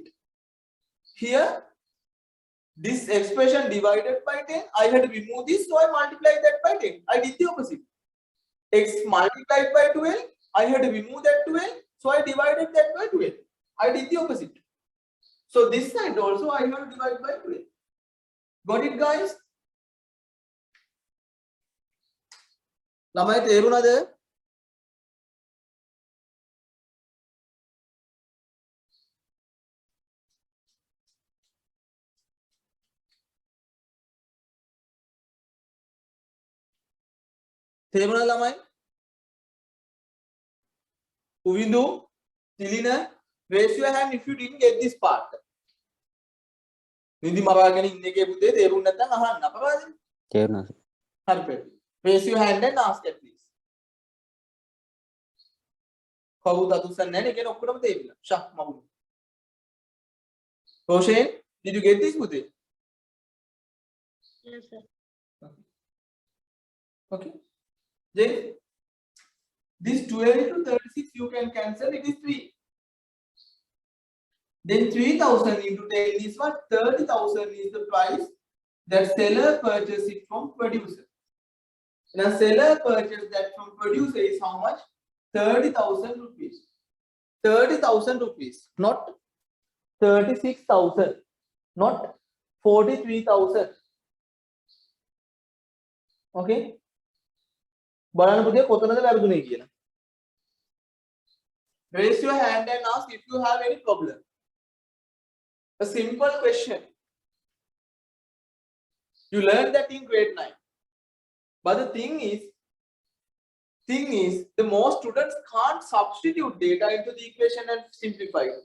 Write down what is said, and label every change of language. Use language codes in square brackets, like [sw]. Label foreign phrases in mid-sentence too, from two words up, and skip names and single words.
[en] Here, this expression divided by 10, I had to remove this, so I multiplied that by 10. I did the opposite. X multiplied by 12, I had to remove that 12, so I divided that by 12. I did the opposite. So this side also I have to divide by 12. Got it, guys? [si] ළමයි තේරුණාද? තේරුණාද ළමයි? උවින්දු, තිලින, [en] raise your hand if you didn't get this part. [si] නිදි මරාගෙන ඉන්න එකේ පුතේ තේරුම් නැත්නම් අහන්න අපරාධ. තේරුණා සර්. හරි පෙට්ටි. [en] Raise your hand and ask it please. [si] කවුද අතුස්සන්නේ නැහැ නේ කියන ඔක්කොටම තේරිලා. ෂා මගුල්. [en] Roshan, did you get this පුතේ? Yes, sir. Okay. Then this 12 to 36 you can cancel, it is 3. Then 3,000 into 10 is what? 30,000 is the price that seller purchased it from producer. Now seller purchased that from producer is how much? 30,000 rupees. 30,000 rupees, not 36,000, not 43,000. [si] Okay. බලන්න පුතේ කොතනද වැරදුනේ කියලා. [en] Raise your hand and ask if you have any problem. A simple question. You learned that in grade 9. But the thing is, the most students can't substitute data into the equation and simplify it.